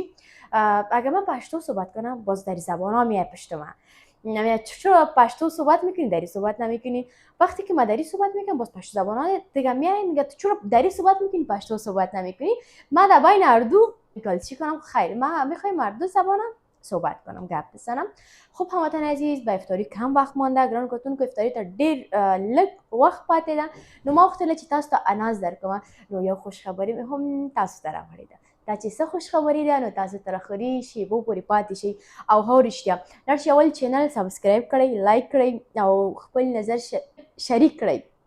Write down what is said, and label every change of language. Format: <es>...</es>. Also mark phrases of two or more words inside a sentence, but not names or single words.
<fa>اگر من پشتو صحبت کنم باز در زبان ها میای پشت من چرا پشتو صحبت میکنی دری صحبت نمیکنی. وقتی که ما دری صحبت میکنم باز پشتو زبان ها دیگه میای میگه تو چرا دری صحبت میکنی پشتو صحبت نمیکنی. من در بین هر دو چی کنم خیر ما میخوایم هر دو زبانم صحبت کنم گپ بزنم. خب هموطن عزیز به افطاری کم وخت مانده</fa> <ps>ګرانو کتونکو افطاری ته ډېر لږ وخت پاتې ده نو ما غوښتله چې تاسو ته اناز درکوم نو یو خوشخبري مې هم تاسو ته راوړې ده دا چې څه خوشخبري ده نو تاسو تر اخري شېبو پورې پاتې شئ او هو رښتیا لاړ شئ اول چینل سبسکرایب کړئ لایک کړئ او خپل نظر شریک کړئ.</ps>